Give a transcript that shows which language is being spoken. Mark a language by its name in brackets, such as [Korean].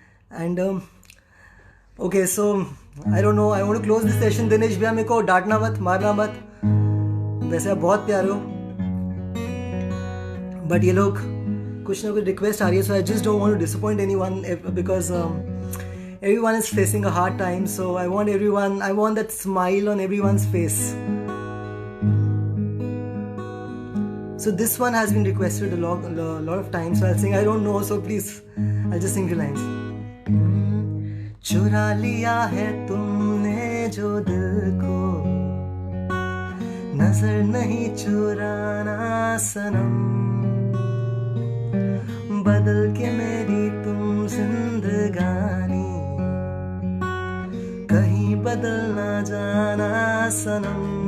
[English] And okay, so I don't know, I want to close this session. [Hindi] Dinesh भैया मेरे को डांटना मत, मारना मत, वैसे आप बहुत प्यारे हो, [English] but [Hindi] ये लोग कुछ ना कुछ रिक्वेस्ट आ रही है, [English] so I just don't want to disappoint anyone because everyone is facing a hard time, so I want that smile on everyone's face. So this one has been requested a lot of times, so I'll sing. I don't know, so please I'll just sing few lines. [Hindi] चुरा लिया है तुमने जो दिल को, नजर नहीं चुराना सनम, बदल के मेरी तुम जिंदगानी, कहीं बदल ना जाना सनम।